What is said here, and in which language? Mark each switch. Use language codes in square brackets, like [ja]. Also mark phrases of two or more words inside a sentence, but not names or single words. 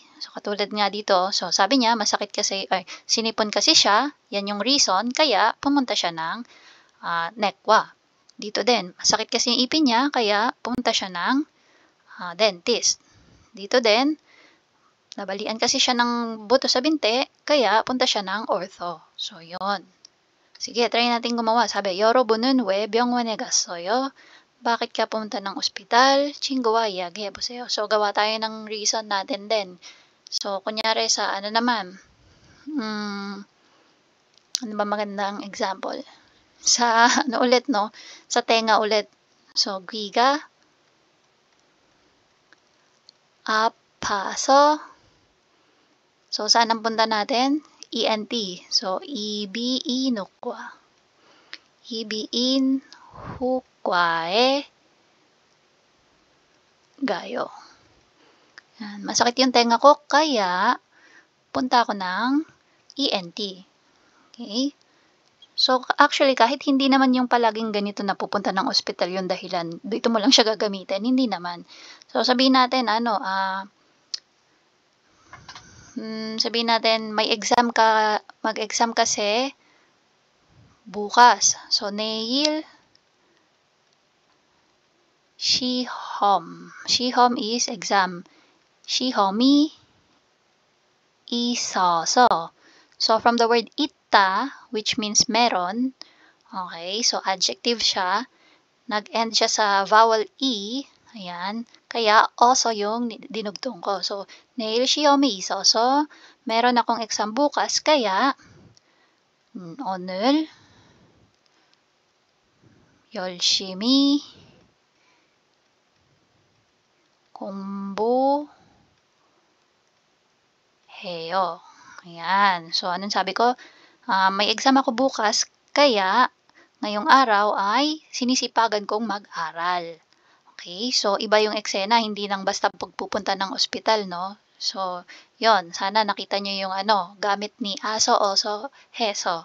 [tl] So katulad nga dito, so sabi niya masakit kasi, sinipon kasi siya, yan yung reason, kaya pumunta siya ng nekwa. Dito din, masakit kasi yung ipin niya, kaya pumunta siya ng dentist. Dito din, nabalian kasi siya ng buto sa binti, kaya punta siya ng ortho. So, yon. Sige, try natin gumawa. Sabi, [ko] 여러분은 왜 병원에 갔어요? [tl] Bakit ka pumunta ng ospital? [ko] 친구와 이야기해보세요. [tl] So, gawa tayo ng reason natin din. So, kunyari sa ano naman, ano ba magandang example? Sa ano ulit, no? Sa tenga ulit. So, [ko] 귀가 아파서. [tl] So, saan ang punta natin? ENT. So, [ko] 이비인 후과. 이비인 후과에 gayo. [tl] Yan. Masakit yung tenga ko, kaya punta ako ng ENT. Okay? [en] So, actually, [tl] kahit hindi naman yung palaging ganito na pupunta ng ospital yung dahilan, dito mo lang siya gagamitin, hindi naman. So, sabihin natin, sabihin natin, mag-exam kasi bukas. So, [ko] 내일 시험. [en] 시험 is exam. [ko] 시험이 있어서. [tl] So, [en] from the word [tl] 있다, [en] which means [tl] meron, okay, so adjective siya, nag-end siya sa vowel E, ayan, kaya also yung dinugtong ko. So, [ko] 내일 시험이 있어서 [tl] meron akong exam bukas, kaya [ko] 오늘 열심히 공부해요. [tl] Ayan. So, anong sabi ko? May exam ako bukas, kaya ngayong araw ay sinisipagan kong mag-aral. Okay? So, iba yung eksena, hindi lang basta pagpupunta ng ospital, no? So, yon. Sana nakita nyo yung gamit ni aso, oso, heso.